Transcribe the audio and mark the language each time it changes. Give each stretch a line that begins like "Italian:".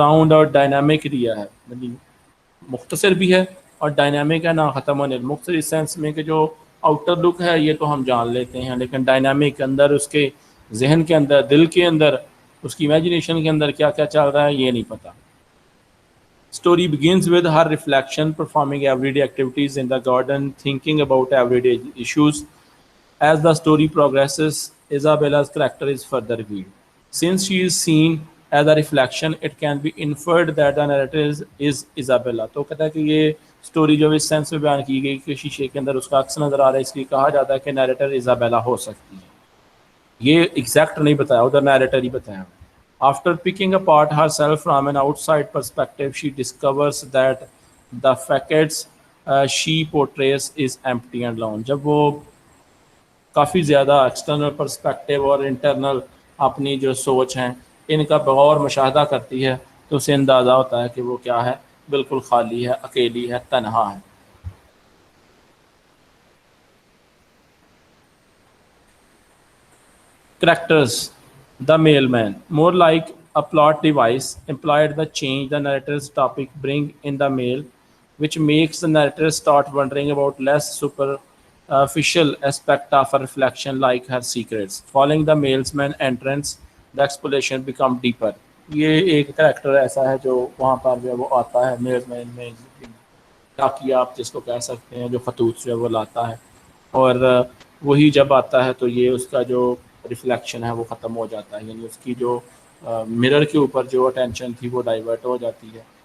Urdu: Round اور dynamic دیا ہے, یعنی مختصر بھی ہے اور ڈائنامک ہے, نہ ختم ہونے. مختصر اس سینس میں کہ جو آؤٹر لک ہے یہ تو ہم جان لیتے ہیں, لیکن ڈائنامک کے اندر, اس کے ذہن کے اندر, دل کے اندر, اس کی امیجنیشن کے اندر کیا کیا چل رہا ہے یہ نہیں پتہ.
English: Story begins with her reflection, performing everyday activities in the garden, thinking about everyday issues. As the story progresses, Isabella's character is further revealed. Since she is seen as a reflection, it can be inferred that the narrator is Isabella.
Urdu: تو کہتا ہے کہ یہ story جو اس sense میں بیان کی گئی کہ شیشے کے اندر اس کا عکس نظر آ رہا ہے, اس لیے کہا جاتا ہے کہ نیریٹر ایزابیلا ہو سکتی ہے. یہ ایگزیکٹ نہیں بتایا, ادھر نیریٹر ہی بتایا.
English: After picking apart herself from an outside perspective, she discovers that the facades she portrays is empty and lone.
Urdu: جب وہ کافی زیادہ ایکسٹرنل پرسپیکٹیو اور انٹرنل اپنی جو سوچ ہیں ان کا بغور مشاہدہ کرتی ہے تو اسے اندازہ ہوتا ہے کہ وہ کیا ہے, بالکل خالی ہے, اکیلی ہے, تنہا ہے.
English: Characters. The mailman, more like a plot device, implied the change the narrator's topic bring in the mail, which makes the narrator start wondering about less superficial aspect of her reflection like her secrets. Following the mailman entrance, the exploration become deeper.
Urdu: یہ ایک character ایسا ہے جو وہاں پر جو وہ آتا ہے میل مین میں, تاکہ آپ جس کو کہہ سکتے ہیں جو خطوط جو ہے وہ لاتا ہے, اور وہی جب آتا ہے تو یہ اس کا جو ریفلیکشن ہے وہ ختم ہو جاتا ہے, یعنی اس کی جو مرر کے اوپر جو اٹینشن تھی وہ ڈائیورٹ ہو جاتی ہے.